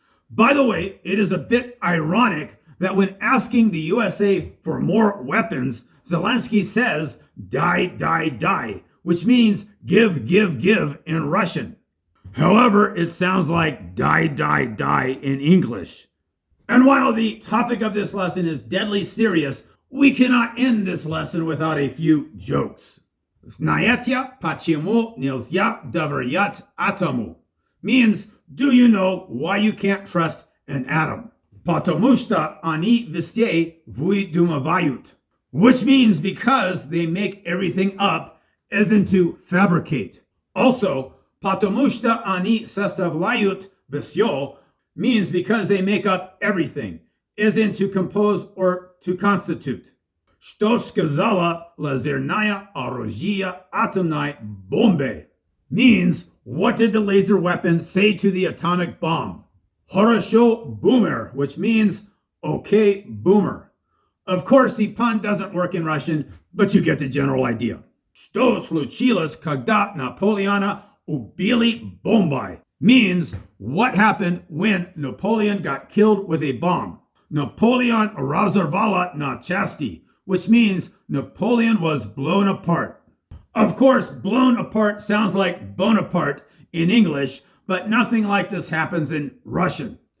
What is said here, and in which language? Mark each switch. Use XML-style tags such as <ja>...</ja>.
<en>By the way, it is a bit ironic that when asking the USA for more weapons, Zelensky says, die, die, die, which means give, give, give in Russian. However, it sounds like die, die, die in English. And while the topic of this lesson is deadly serious, we cannot end this lesson without a few jokes.</en> <ru>Знаете, почему нельзя доверять атому?</ru> <en>Means, do you know why you can't trust an atom?</en> <ru>Потому что они везде выдумывают.</ru> <en>Which means because they make everything up, as in to fabricate. Also,</en> <ru>потому что они составляют все</ru> <en>means because they make up everything, as in to compose or to constitute.</en> <ru>Что сказала лазерное оружие атомной бомбе?</ru> <en>Means, what did the laser weapon say to the atomic bomb?</en> <ru>Хорошо,</ru> <en>boomer, which means, okay, boomer. Of course, the pun doesn't work in Russian, but you get the general idea.</en> <ru>Что случилось, когда Наполеона убили бомбой?</ru> <en>Means, what happened when Napoleon got killed with a bomb? Napoleon</en> <ru>разорвало на части,</ru> <en>which means Napoleon was blown apart. Of course, blown apart sounds like Bonaparte in English, but nothing like this happens in Russian.</en>